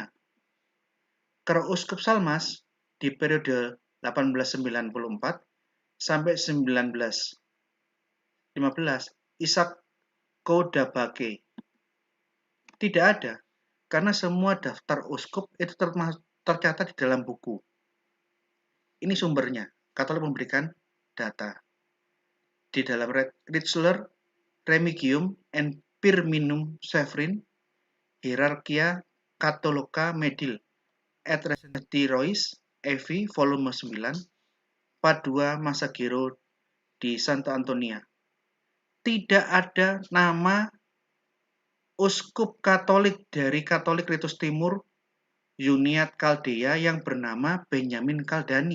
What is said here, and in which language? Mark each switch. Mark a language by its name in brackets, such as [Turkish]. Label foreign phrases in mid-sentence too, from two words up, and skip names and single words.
[Indonesian] Kalau uskup Salmas di periode 1894 sampai 1915, Ishak Kodabake. Tidak ada, karena semua daftar uskup itu tercatat di dalam buku. Ini sumbernya, Katolik memberikan data. Di dalam Ritzler, Remigium and Firminum Severin, Hierarchia Catholica Medil, et Recensi Rois, EV, volume 9, Padua Masagiro di Santa Antonia. Tidak ada nama uskup Katolik dari Katolik Ritus Timur Yuniat Kaldea yang bernama Benyamin Kaldani.